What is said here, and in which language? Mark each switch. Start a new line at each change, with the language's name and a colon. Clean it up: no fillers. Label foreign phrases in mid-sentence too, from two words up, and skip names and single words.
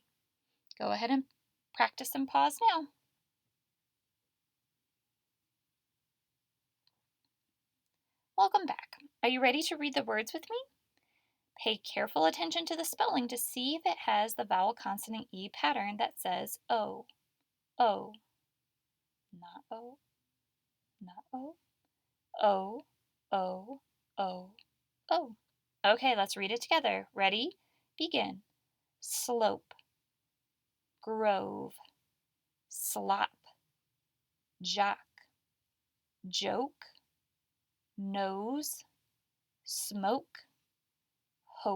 English: Go ahead and practice and pause now. Welcome back. Are you ready to read the words with me? Pay careful attention to the spelling to see if it has the vowel consonant E pattern that says O, O, not O, not O, O, O, O, O. Okay, let's read it together. Ready? Begin. Slope, grove, slop, jock, joke, nose, smoke, hope.